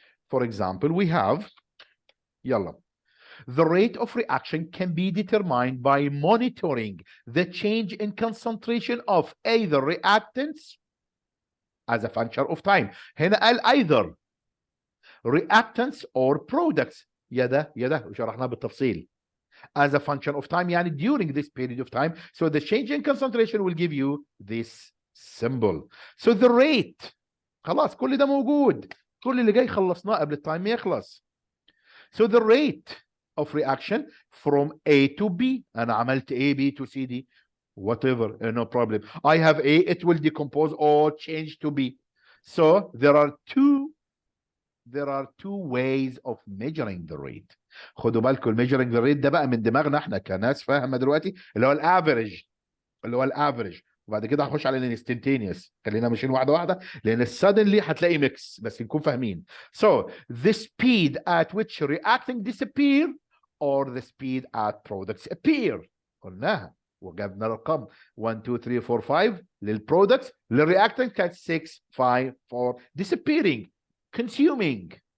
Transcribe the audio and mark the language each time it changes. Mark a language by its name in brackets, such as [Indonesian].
[English] For example, we have يلا. The rate of reaction can be determined by monitoring the change in concentration of either reactants as a function of time. [Arabic] هنا قال [English] either reactants or products. [Arabic] يا ده وشرحناه بالتفصيل. [English] As a function of time, يعني during this period of time. So the change in concentration will give you this symbol. So the rate, [Arabic] خلاص كل ده موجود. كل اللي جاي خلصناه قبل التايم يخلص. [English] So the rate of reaction from A to B. [Arabic] أنا عملت [English] A, B to C, D. Whatever, no problem. I have A, it will decompose or change to B. So there are two ways of measuring the rate. [Arabic] خدوا بالكم [English] measuring the rate [Arabic] ده بقى من دماغنا احنا كناس فاهمه دلوقتي، اللي هو الافريج وبعد كده هنخش على الانستنتينيوس. خلينا ماشيين واحده واحده لان suddenly هتلاقي ميكس، بس نكون فاهمين. [English] So the speed at which reacting disappear or the speed at products appear. [Arabic] قلناها وجبنا الارقام 1 2 3 4 5 للبرودكتس، للرياكتنت كانت 6 5 4 [English] disappearing consuming.